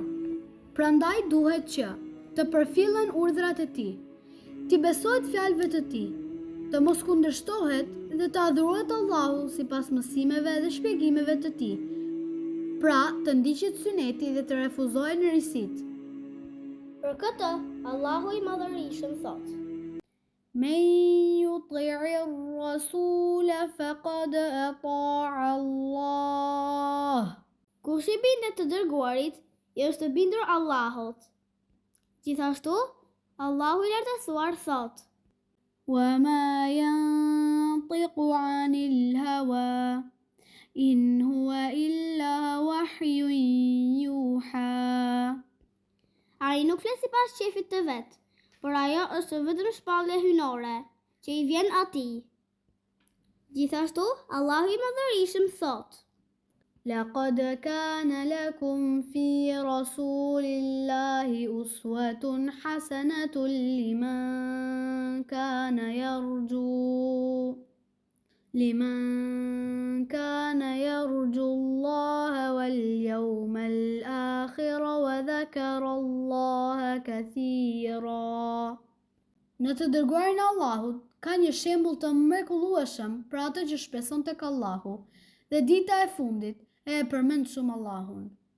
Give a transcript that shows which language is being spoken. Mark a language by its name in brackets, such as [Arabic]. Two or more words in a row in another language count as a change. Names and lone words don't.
[Albanian] Prandaj duhet që të përfillen urdhrat e tij, të besohet fjalëve të tij, të mos kundërshtohet dhe të adhurohet Allahu sipas mësimeve dhe shpjegimeve të tij. Pra, të ndiqet syneti dhe të refuzohen risit. Për këtë, Allahu i Madhërisëm thotë: [Arabic] من يطع الرسول فقد أطاع الله. [Albanian] Kush i bindet të dërguarit, i është bindur Allahut. Gjithashtu, Allahu i lartësuar thotë: [Arabic] وما ينطق عن الهوى إن هو إلا وحي يوحى. [Albanian] Ai nuk flet sipas qefit të vet, por ajo është vetëm shpallje hynore që i vjen atij. Gjithashtu, Allahu i Madhërisëm thotë: [Arabic] لقد كان لكم في رسول الله أسوة حسنة لمن كان يرجو الله واليوم الآخر وذكر الله كثيرا. [Albanian] Në të dërguarin e Allahut ka një shembull të mrekullueshëm për atë që shpreson tek Allahu dhe dita e fundit e përmend shumë Allahun.